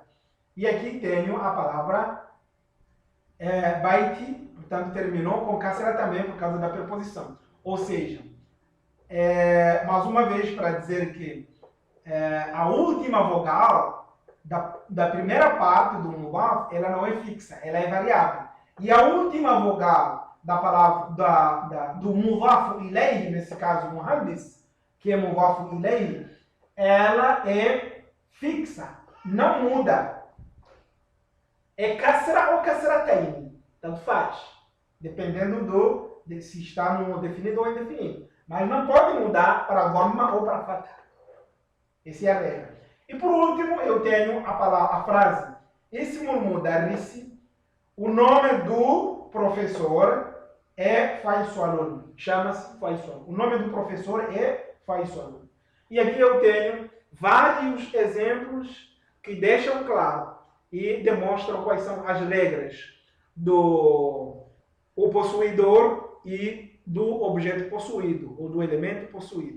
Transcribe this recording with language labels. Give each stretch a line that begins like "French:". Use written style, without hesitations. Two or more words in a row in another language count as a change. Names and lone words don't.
Portuguese: E aqui tenho a palavra baiti, portanto terminou com kasra também por causa da preposição. Ou seja, mais uma vez para dizer que a última vogal da primeira parte do mudaf, ela não é fixa, ela é variável. E a última vogal da palavra do
Arabic: مضاف إليه,
Portuguese: nesse caso muhandis, que é
Arabic: مضاف إليه,
Portuguese: ela é fixa, não muda. É kasra ou kasratayn, tanto faz, dependendo de se está no definido ou indefinido. Mas não pode mudar para dhamma ou para fatha. Essa é a regra. E por último, eu tenho a frase
Arabic: اسم المدرس,
Portuguese: o nome do professor é Faisalun, chama-se Faisal. O nome do professor é Faisalun. E aqui eu tenho vários exemplos que deixam claro e demonstram quais são as regras do possuidor e do objeto possuído, ou do elemento possuído.